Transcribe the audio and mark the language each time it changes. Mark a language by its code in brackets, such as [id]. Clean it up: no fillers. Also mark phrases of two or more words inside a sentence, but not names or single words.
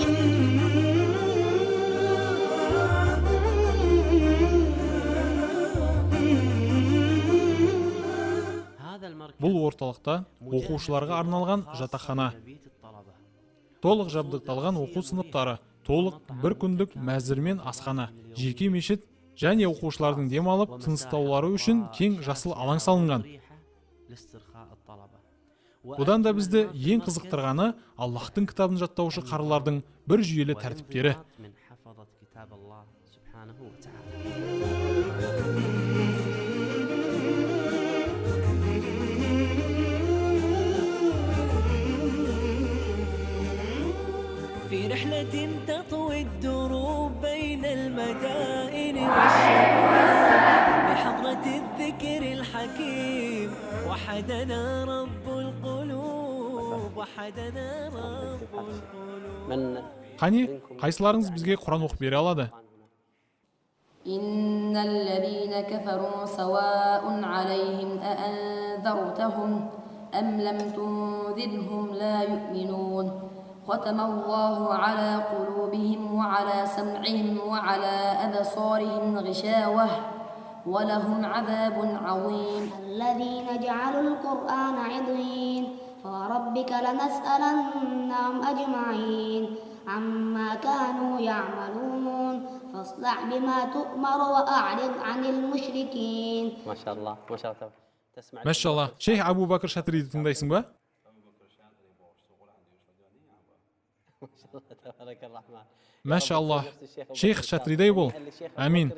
[kk] Бұл орталықта оқушыларға арналған жатақхана, толық жабдықталған оқу сыныптары, толық бір күндік мәзір мен асхана, жеке мешіт және оқушылардың демалып тыныстаулары үшін кең жасыл алаң салынған. Бұдан да бізді ең қызықтырғаны Аллахтың кітабын жаттаушы қарылардың бір жүйелі тәртіптері. [ar] في رحلة تطوي الدروب بين المدائن والشعوب بحضرة الذكر الحكيم وحدنا رب القلوب وحدنا رب القلوب. [kk] Қане, қайсыларыңыз бізге Құран оқып бере алады? [ar] إن الذين كفروا سواء عليهم أأنذرتهم أم لم تنذرهم لا يؤمنون ختم الله على قلوبهم وعلى سمعهم وعلى أبصارهم غشاوة ولهم عذاب عظيم الذين جعلوا القرآن عضين فوربك لنسألنهم أجمعين عما كانوا يعملون فاصدع بما تؤمر وأعرض عن المشركين. ما شاء الله ما شاء الله. تسمع [kk] Мәшалла, шейх Абу Бакр Шатриді тыңдайсың ба? [ar] تبارك الرحمن. [kk] Мәшалла, шейх Шатридай бол. Амин.